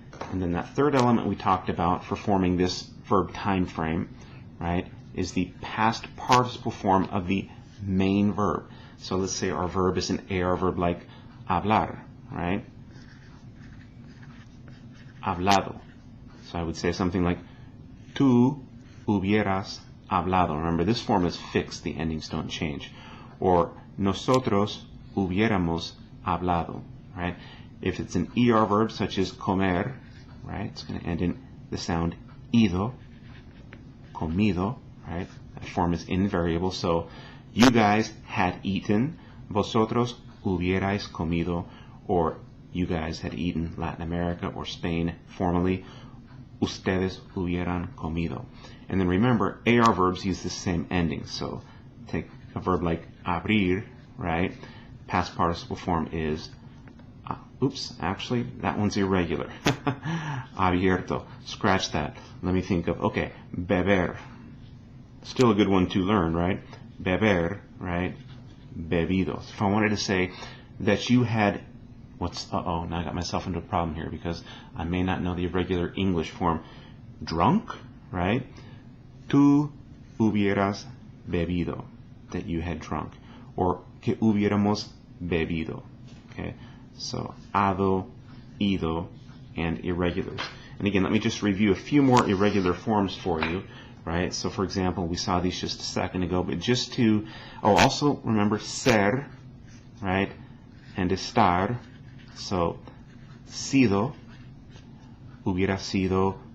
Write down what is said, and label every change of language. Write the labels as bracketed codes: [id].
[en] And then that third element we talked about for forming this verb time frame, right, is the past participle form of the main verb. So let's say our verb is an AR verb like hablar, right? Hablado. So I would say something like, [es] tú hubieras hablado. [en] Remember, this form is fixed. The endings don't change. [es] Or, nosotros hubiéramos hablado, right? [en] If it's an ER verb, such as comer, right, it's going to end in the sound ido, comido, right? That form is invariable. So, you guys had eaten, [es] vosotros hubierais comido, [en] or you guys had eaten Latin America or Spain formally, [es] ustedes hubieran comido. [en] And then remember, AR verbs use the same ending. So take a verb like abrir, right? Past participle form is, oops, actually, that one's irregular. Abierto. Scratch that. Let me think of, okay, beber. Still a good one to learn, right? Beber, right? Bebidos. If I wanted to say that you had, now I got myself into a problem here because I may not know the irregular English form. Drunk, right? [es] Tú hubieras bebido, [en] that you had drunk. [es] Or que hubiéramos bebido. [en] Okay? So, hado, ido, and irregulars. And again, let me just review a few more irregular forms for you, right? So, for example, we saw these just a second ago, but just to, also remember ser, right? [es] And estar. So, sido, hubiera sido,